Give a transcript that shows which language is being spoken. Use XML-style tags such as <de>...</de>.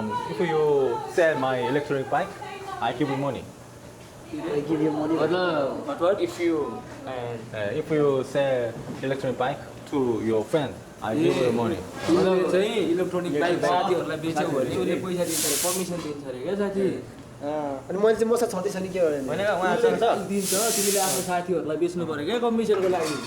<en>If you sell my electronic bike, I give you money. give you money. But what if you If you sell electronic bike to your friend, I give you money.</en> <ne>चाहिँ electronic bike साथीहरूलाई बेच्यो भने उसले पैसा दिन्छ अरे permission दिन्छ अरे क्या साथी अनि मैले चाहिँ मसँग छँदैछ नि के हो भनेको उहाँ दिन्छ तिमीले आफ्नो साथीहरूलाई बेच्नु पर्यो क्या कमिसनको लागि</ne>